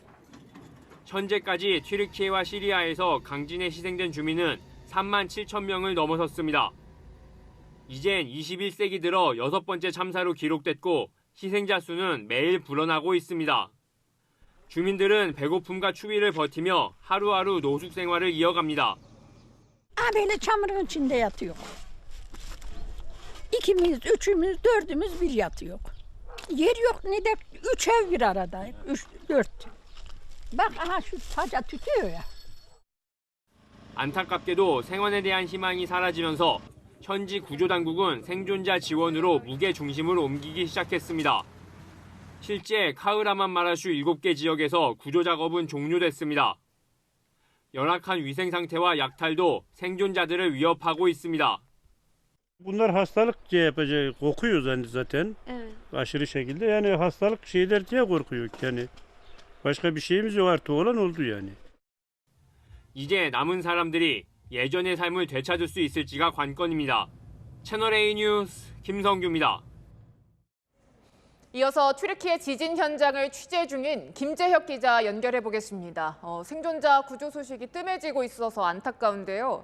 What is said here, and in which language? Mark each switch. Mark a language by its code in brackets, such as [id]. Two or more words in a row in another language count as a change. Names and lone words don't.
[ko] 현재까지 튀르키예와 시리아에서 강진에 희생된 주민은 3만 7천 명을 넘어섰습니다. 이젠 21세기 들어 6번째 참사로 기록됐고 희생자 수는 매일 불어나고 있습니다. 주민들은 배고픔과 추위를 버티며 하루하루 노숙 생활을 이어갑니다. [tr] Böyle çamurun içinde yatıyor. İkimiz, üçümüz, dördümüz bir yatıyor. Yer yok ne de 3 ev bir arada. 3, 4. Bak aha şu saca tütüyor ya. [ko] 안타깝게도 생원에 대한 희망이 사라지면서 현지 구조당국은 생존자 지원으로 무게 중심을 옮기기 시작했습니다. 실제 카흐라만 마라슈 7개 지역에서 구조 작업은 종료됐습니다. 열악한 위생 상태와 약탈도 생존자들을 위협하고 있습니다. [tr] Bunlar hastalık diye yapacak, korkuyoruz zaten. Evet. Aşırı şekilde yani hastalık şeyler diye korkuyor yani. Başka bir şeyimiz yok artık olan oldu yani. [ko] 이제 남은 사람들이 예전의 삶을 되찾을 수 있을지가 관건입니다. 채널A 뉴스 김성규입니다. 이어서 튀르키예 지진 현장을 취재 중인 김재혁 기자 연결해 보겠습니다. 생존자 구조 소식이 뜸해지고 있어서 안타까운데요.